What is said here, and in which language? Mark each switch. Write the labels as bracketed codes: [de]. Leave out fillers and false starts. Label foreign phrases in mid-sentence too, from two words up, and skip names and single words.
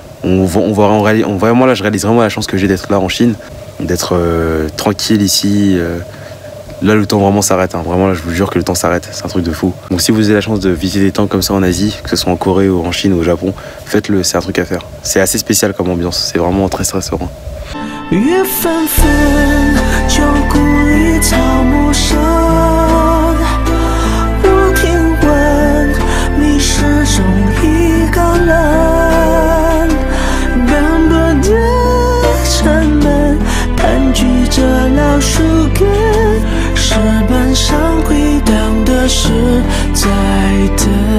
[fr] Vraiment là je réalise vraiment la chance que j'ai d'être là en Chine, d'être tranquille ici. Là le temps vraiment s'arrête, hein. Vraiment là je vous jure que le temps s'arrête, c'est un truc de fou. Donc si vous avez la chance de visiter des temps comme ça en Asie, que ce soit en Corée ou en Chine ou au Japon, faites-le, c'est un truc à faire. C'est assez spécial comme ambiance, c'est vraiment très très serein. [zh] 月纷纷，旧故里草木深。我听闻你始终一个人，斑驳的城门盘踞着老树根，石板上回荡的是在等。